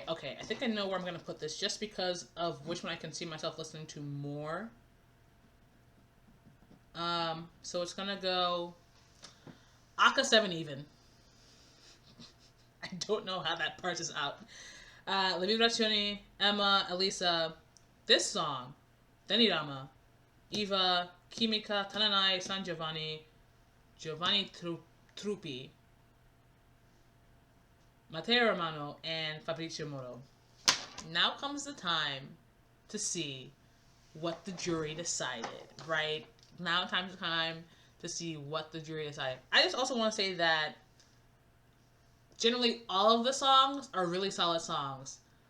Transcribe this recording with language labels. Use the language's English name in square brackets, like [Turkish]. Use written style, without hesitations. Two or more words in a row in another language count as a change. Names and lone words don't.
[English] I think I know where I'm gonna put this, just because of which one I can see myself listening to more. So it's gonna go Aka 7 even. I don't know how that parses out. Le Vibrazioni, Emma, Elisa, this song, then Irama, Iva, Kimika, Tananai, Sangiovanni, Giovanni Truppi, Matteo Romano, and Fabrizio Moro. Now comes the time to see what the jury decided, right? Now time to see what the jury decided. I just also want to say that generally all of the songs are really solid songs.